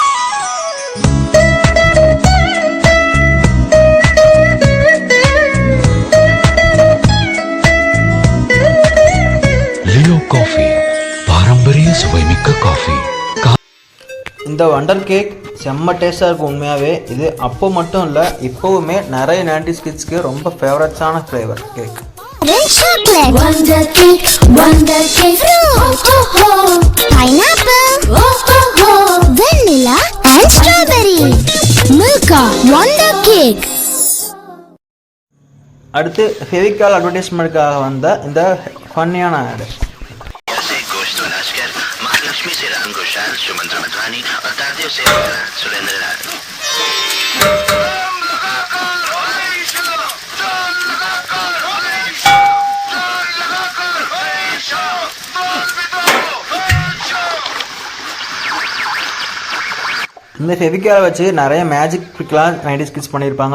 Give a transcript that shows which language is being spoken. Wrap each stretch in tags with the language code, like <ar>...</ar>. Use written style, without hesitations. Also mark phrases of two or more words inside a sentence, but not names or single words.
<ta>லியோ காஃபி பாரம்பரிய சுவைமிக்க காஃபி. இந்த வண்டர் கேக் செம்ம டேஸ்டாக இருக்கும் உண்மையாகவே. இது அப்போ மட்டும் இல்லை, இப்போவுமே நிறைய 90s கிட்ஸ்க்கு ரொம்ப ஃபேவரட்ஸான</ta> <en>flavour cake. Wonder cake, wonder cake. Pineapple, vanilla and strawberry. Milka wonder cake.</en> <ta>அடுத்து ஃபெவிகால் அட்வர்டைஸ்மெண்ட்டுக்காக வந்த இந்த ஃபன்னியான ஆடு.</ta> <hi>शंकर, महालक्ष्मी से राम घोषाल, सुमंत्रा मधवानी और तारदेव से सुरेंद्र लाल।</hi> <ta>இந்த ஃபெவிக்காலை வச்சு நிறைய மேஜிக் ட்ரிக்லாம் 90s கிட்ஸ் பண்ணியிருப்பாங்க.</ta>